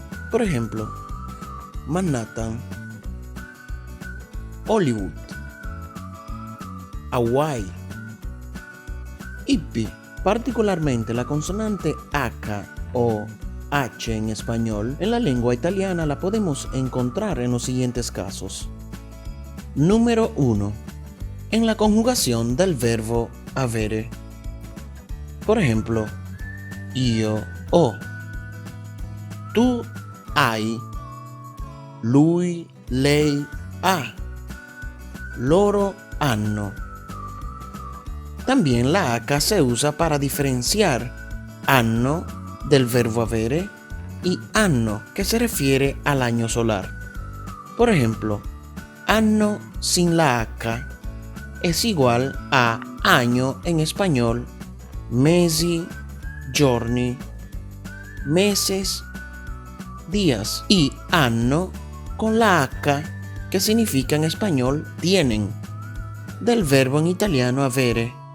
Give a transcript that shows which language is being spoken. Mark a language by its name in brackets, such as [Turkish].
[Spanish] Por ejemplo, Manhattan, Hollywood, Hawái, hippie. Particularmente la consonante H o H en español, en la lengua italiana la podemos encontrar en los siguientes casos. Número 1. En la conjugación del verbo avere. Por ejemplo, [Italian] io ho, tu hai, lui, lei ha, loro hanno. [Spanish] También la H se usa para diferenciar anno del verbo avere y anno, que se refiere al año solar. Por ejemplo, anno sin la H es igual a año en español, [Italian] mesi, giorni, [Spanish] meses, días, y anno con la H, que significa en español tienen, del verbo en italiano avere.